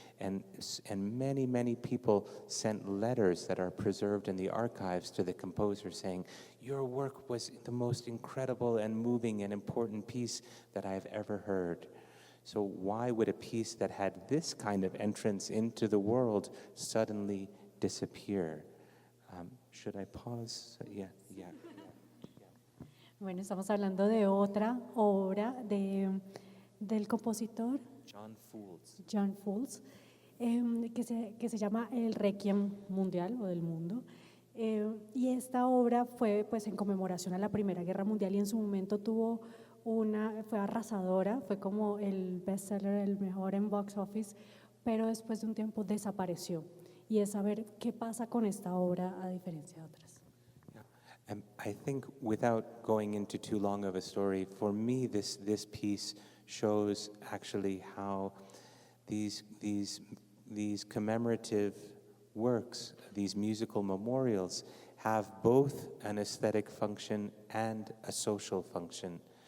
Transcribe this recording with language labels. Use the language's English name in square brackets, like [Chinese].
[English] And many people sent letters that are preserved in the archives to the composer saying, your work was the most incredible and moving and important piece that I've ever heard. So why would a piece that had this kind of entrance into the world suddenly disappear? Should I pause? Yeah. [Spanish] Bueno, estamos hablando de otra obra del compositor John Fowles, que se llama El Requiem Mundial o del Mundo. Y esta obra fue pues en conmemoración a la Primera Guerra Mundial y en su momento fue arrasadora, fue como el bestseller, el mejor en box office, pero después de un tiempo desapareció. Y es saber qué pasa con esta obra a diferencia de otras. [English] I think without going into too long of a story, for me this piece shows actually how these commemorative works, these musical memorials, have both an aesthetic function and a social function.